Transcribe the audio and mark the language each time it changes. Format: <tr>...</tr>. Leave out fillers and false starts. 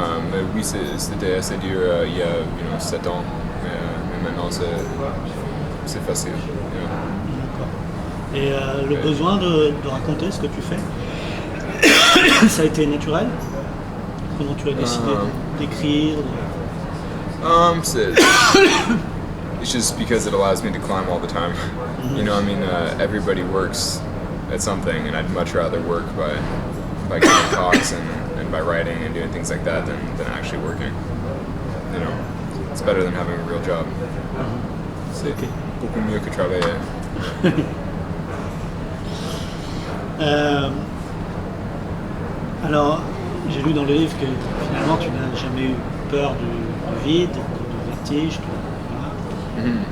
<fr>Mais oui, c'était assez dur il y a 7 ans, mais maintenant c'est facile. D'accord. Et le besoin de raconter ce que tu fais, ça a été naturel? Comment tu as décidé d'écrire?</fr> <en>It's just because it allows me to climb all the time. You know, I mean, everybody works at something, and I'd much rather work by giving talks and by writing and doing things like that than actually working. You know, it's better than having a real job.</en> <fr>C'est beaucoup mieux que travailler. Alors, j'ai lu dans le livre que finalement tu n'as jamais eu peur du vide, du vertige. Voilà.</fr>